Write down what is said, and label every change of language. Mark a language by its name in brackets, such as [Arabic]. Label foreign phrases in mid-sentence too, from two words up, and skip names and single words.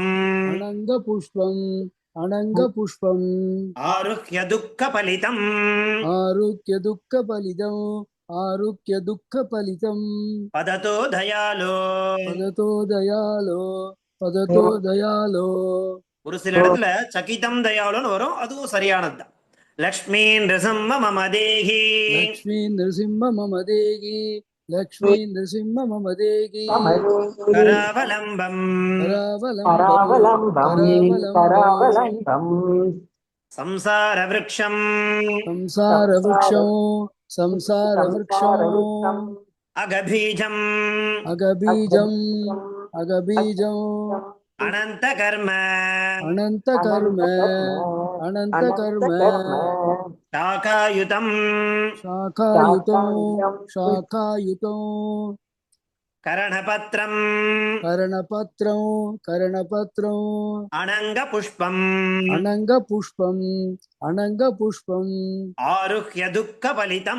[Sanskrit] अनङ्गपुष्पम् अनङ्गपुष्पम् आरुह्य दुःखफलितम् आरुह्य दुःखफलितम् आरुह्य दुःखफलितम् पदतो दयालो पदतो दयालो पदतो दयालो [Tamil] ஒரு சில இடத்துல சகிதம் தயாளுன்னு வரும், அதுவும் சரியானதுதான். [Sanskrit] लक्ष्मी नृसिंह मम देहि लक्ष्मी नृसिंह मम देहि लक्ष्मी नृसिंह मम देहि கராவலம்பம் करावलम्बम् करावलम्बम् संसार वृक्षम् संसार वृक्षम् संसार वृक्षम् அகபீஜம் अघबीजम् अघबीजम् अनन्त कर्म अनन्त कर्म अनन्त कर्म சாகாயுதம் शाखायुतं शाखायुतं கரணபத்ரம் कर्णपत्रं कर्णपत्रं अनङ्ग पुष्पम् अनङ्गपुष्पम् अनङ्गपुष्पम् आरुह्य दुःख फलितम्